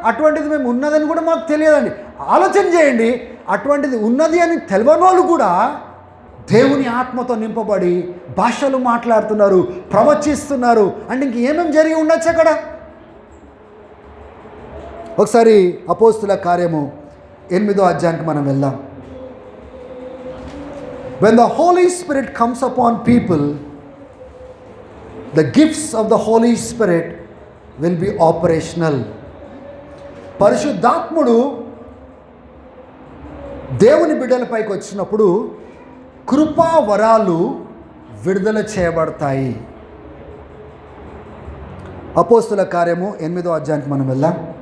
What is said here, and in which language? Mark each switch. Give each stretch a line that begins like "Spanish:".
Telugu: అటువంటిది మేము ఉన్నదని కూడా మాకు తెలియదండి. ఆలోచన చేయండి, అటువంటిది ఉన్నది అని తెలియని వాళ్ళు కూడా దేవుని ఆత్మతో నింపబడి భాషలు మాట్లాడుతున్నారు, ప్రవచిస్తున్నారు. అంటే ఇంకేమేమి జరిగి ఉండొచ్చు అక్కడ? ఒకసారి అపోస్తుల కార్యము 8వ అధ్యాయానికి మనం వెళ్దాం.
English: When the Holy Spirit comes upon people, the gifts of the Holy Spirit will be operational.
Telugu: పరిశుద్ధాత్ముడు దేవుని బిడ్డలపైకి వచ్చినప్పుడు కృపా వరాలు విడుదల చేయబడతాయి. అపోస్తుల కార్యము 8వ అధ్యాయానికి మనం వెళ్దాం.